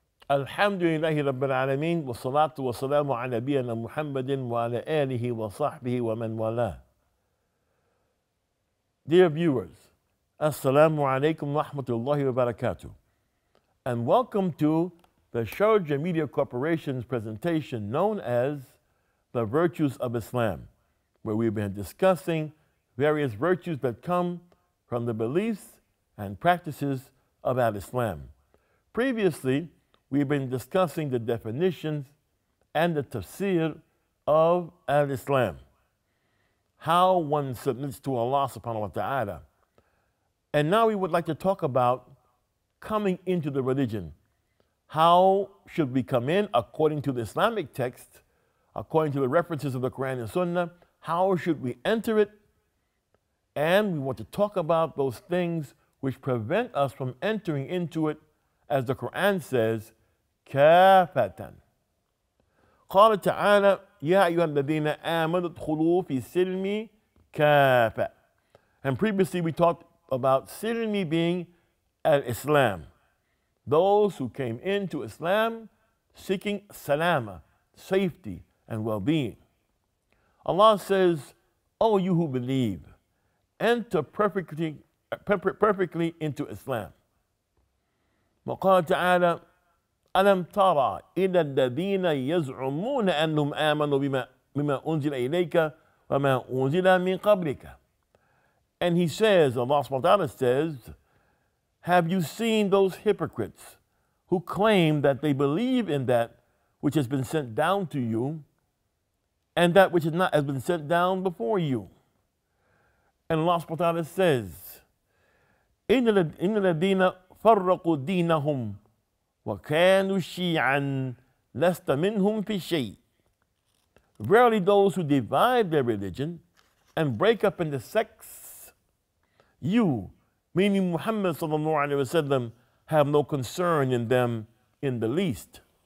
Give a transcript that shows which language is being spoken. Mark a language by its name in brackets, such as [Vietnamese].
[Arabic] الحمد لله رب العالمين والصلاة والسلام على نبينا محمد وعلى آله وصحبه ومن والاه. [English] Dear viewers, Assalamu alaikum wa rahmatullahi wa barakatuh, and welcome to the Sharjah Media Corporation's presentation known as The Virtues of Islam, where we've been discussing various virtues that come from the beliefs and practices of Al-Islam. Previously, we've been discussing the definitions and the tafsir of Al-Islam, how one submits to Allah subhanahu wa ta'ala. And now we would like to talk about coming into the religion. How should we come in according to the Islamic text, according to the references of the Quran and Sunnah? How should we enter it? And we want to talk about those things which prevent us from entering into it, as the Quran says, كافة. [Arabic] قال تعالى يا أيها الذين آمنوا ادخلوا في السلم كافة. [English] And previously we talked about silmi being al-Islam, those who came into Islam seeking salama, safety and well-being. Allah says, "O you who believe, enter perfectly into Islam." [Arabic] وقال تعالى ألم ترى إلى الذين يزعمون أنهم آمنوا بما أنزل إليك وما أنزل من قبلك. [English] And he says, Allah subhanahu wa ta'ala says, have you seen those hypocrites who claim that they believe in that which has been sent down to you and that which has been sent down before you? And Allah subhanahu wa ta'ala says, [Arabic] إن الذين فرقوا دينهم وكانوا شيعا لست منهم في شيء. [English] Verily those who divide their religion and break up into sects, you, meaning Muhammad sallallahu alaihi wasallam, have no concern in them in the least.